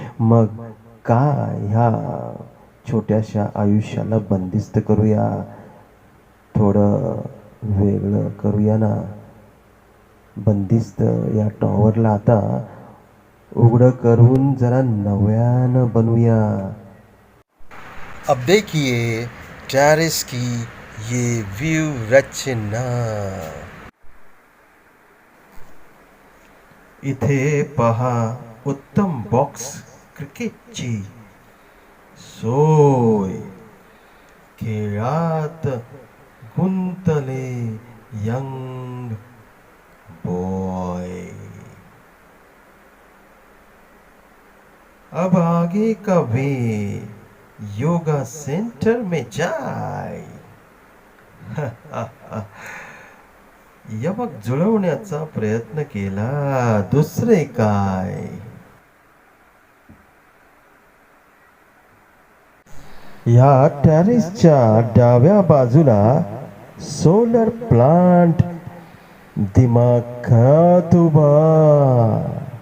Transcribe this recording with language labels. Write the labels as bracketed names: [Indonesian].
[Marathi] मग का ह्या छोट्याशा आयुष्याला बंदिस्त करूया, थोडं वेगळं करूया ना. बंदिस्त या टॉवरला आता उघडं करून जरा नव्यानं बनवूया. [Hindi] अब देखिए टेरेस की ये व्यू रचना. [Marathi] इथे पहा उत्तम बॉक्स क्रिकेटची सोय. खेळात गुंतले यंग बॉय. [Hindi] अब आगे का वे योगा सेंटर में जाय. [Marathi] यमक जुळवण्याचा प्रयत्न केला, दुसरे काय. या टेरेसच्या डाव्या बाजूला सोलर प्लांट दिमाखात उभा.